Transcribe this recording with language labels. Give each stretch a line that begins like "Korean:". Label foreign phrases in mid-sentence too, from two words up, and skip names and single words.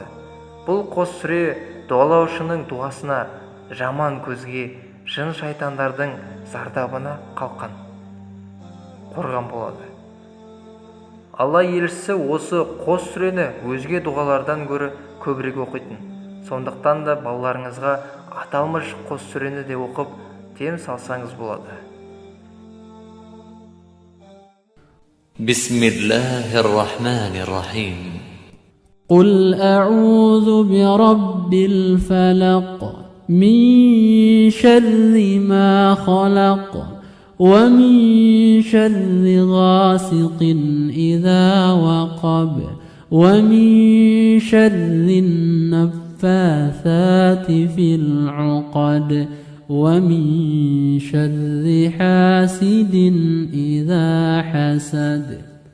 Kazakh: Бұл қос сүре дуалаушының дұғасына, жаман көзге, жын шайтандардың зардабына қалқан, қорған болады. Алла елшісі осы қос сүрені өзге дұғалардан гөрі көбірек оқитын. Сондықтан да балаларыңызға аталмыш қос сүрені де оқып, дем салсаңыз болады.
Arabic: بسم الله الرحمن الرحيم. قل أعوذ برب الفلق من شر ما خلق ومن شر غاسق إذا وقب ومن شر النفاثات في العقد ومن شر حاسد إذا حسد.